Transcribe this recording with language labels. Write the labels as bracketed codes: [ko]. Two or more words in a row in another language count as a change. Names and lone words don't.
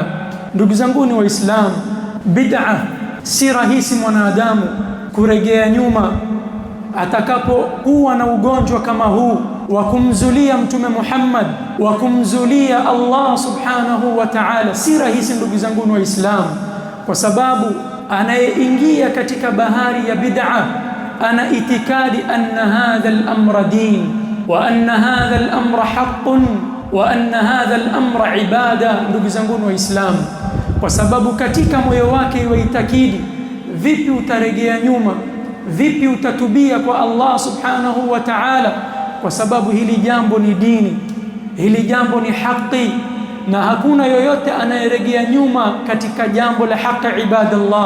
[sw] Ndugu zangu ni Waislamu, bid'a si rahisi mwanadamu kurejea nyuma atakapokuwa na ugonjwa kama huu wa kumzulia Mtume Muhammad, wa kumzulia Allah [ar] سبحانه وتعالى. [sw] Si rahisi ndugu zangu Waislamu, kwa sababu anayeingia katika bahari ya bid'a ana itikadi [ar] أن هذا الأمر دين وأن هذا الأمر حق وأن هذا الأمر عبادة. [sw] Ndugu zangu waislamu, kwa sababu katika moyo wake waitakidi, vipi utarejea nyuma, vipi utatubia kwa Allah [ar] سبحانه وتعالى, [sw] kwa sababu hili jambo ni dini, hili jambo ni haki, na hakuna yoyote anayerejea nyuma katika jambo la haki ibadallah.